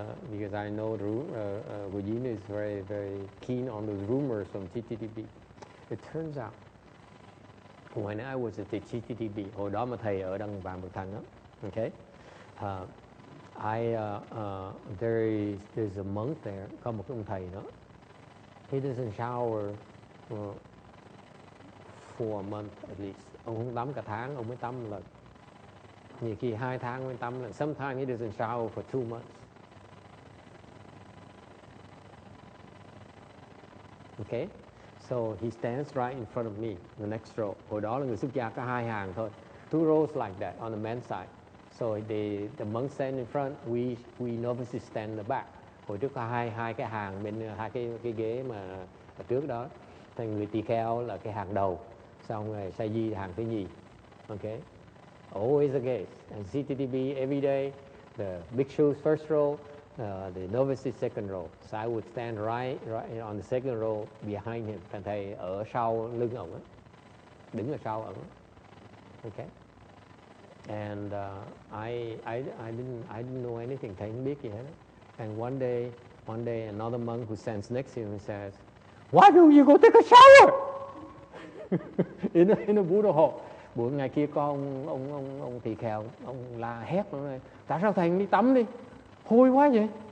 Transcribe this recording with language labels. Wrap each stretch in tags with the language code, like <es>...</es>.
<en>Because I know Goyin is very, very keen on those rumors from TTTB. It turns out, when I was at the TTTB,</en> <vi>hồi đó mà thầy ở Đăng Vàng Bậc Thang đó,</vi> <en>okay, there's a monk there,</en> <vi>có một ông thầy đó.</vi> <en>He doesn't shower for a month at least.</en> <vi>Ông không tắm cả tháng, ông mới tắm một lần. Nhiều khi 2 tháng mới tắm lần.</vi> <en>Sometimes he doesn't shower for 2 months. Okay, so he stands right in front of me, the next row.</en> <vi>Hồi đó là người xuất gia có 2 hàng thôi,</vi> <en>2 rows like that on the men's side. So the monks stand in front, we novices stand in the back.</en> <vi>Hồi trước có hai cái hàng bên hai cái ghế mà ở trước đó. Thì người tỳ kheo là cái hàng đầu, xong rồi sa di hàng thứ nhì.</vi> <en>Okay, always the case. And CTTB every day, the bhikshus first row, the novices second row. So I would stand right on the second row behind him.</en> <vi>Thầy ở sau lưng ổng á. đứng ở sau ẩn.</vi> <en>Okay. And I didn't know anything.</en> <vi>Thầy không biết gì hết.</vi> <en>And one day another monk who stands next to him says, "Why do you go take a shower?" in a Buddha hall.</en> <vi>Buổi ngày kia có ông tỳ kheo, ông la hét nó nói, tại sao thầy đi tắm đi, hôi quá vậy?</vi>